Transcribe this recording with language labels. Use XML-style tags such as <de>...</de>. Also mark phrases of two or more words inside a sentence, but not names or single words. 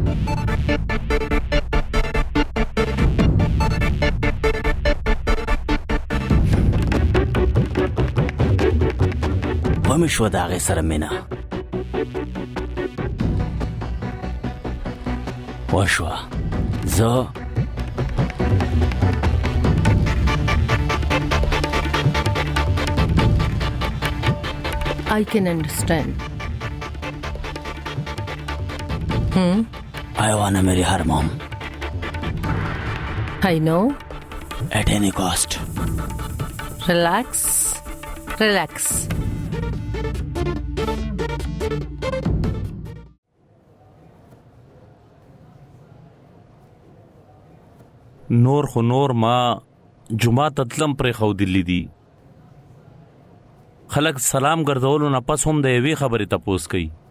<ps>ومې شوه د هغې سره مینه وشوه. زه</ps> <en>I can understand. I wanna marry her, Mom. I know. At any cost. Relax. Relax.</en> <ps>نور خو نور ما جمعه تتلم پرې خودلی دي. خلک سلام ګرځولو نه پس هم د یوې خبرې تپوس کوي.</ps>